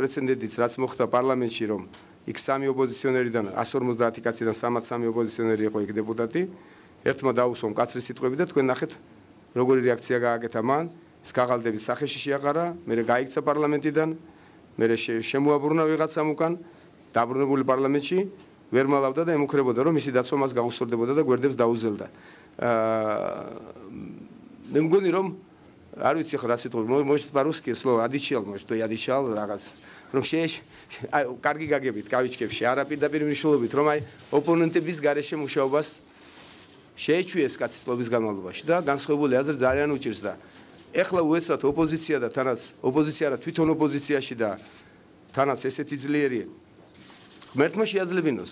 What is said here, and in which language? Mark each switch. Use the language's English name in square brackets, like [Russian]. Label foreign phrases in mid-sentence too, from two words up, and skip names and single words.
[Georgian] პრეცედენტიც, რაც მოხდა პარლამენტში, რომ იქ 3 ოპოზიციონერიდან 150 კაციდან 3 ოპოზიციონერი იყო იქ დეპუტატი, ერთმა დაუსვა მკაცრი სიტყვები და თქვენ ნახეთ, როგორი რეაქცია გააკეთა მან, ის კაღალდებით სახეში შეაყარა, მერე გაიქცა პარლამენტიდან, მერე შემოაბრუნა ვიღაცამ უკან, დაბრუნებული პარლამენტში, ვერ მალავდა და ემუქრებოდა, რომ მისი დაცვა მას გაუსწორდებოდა და გვერდებს დაუზელდა. მე მგონი რომ არ ვიცი ხო რა სიტყვა, [Russian] может по-русски слово одичал, может я одичал რაღაც. [Georgian] რომ კარგი გაგებით კავიჩკებში, არა პირდაპირ მნიშვნელობით, რომ აი ოპონენტების გარეშე მუშაობას შეეჩვიეს კაცის წლების განმავლობაში და განსხვავებული აზრი ძალიან უჭირს და ეხლა უეცრად ოპოზიცია და თანაც ოპოზიცია რა თვითონ ოპოზიციაში და თანაც ესეთი ძლიერი ღმერთმა შეაძლებინოს.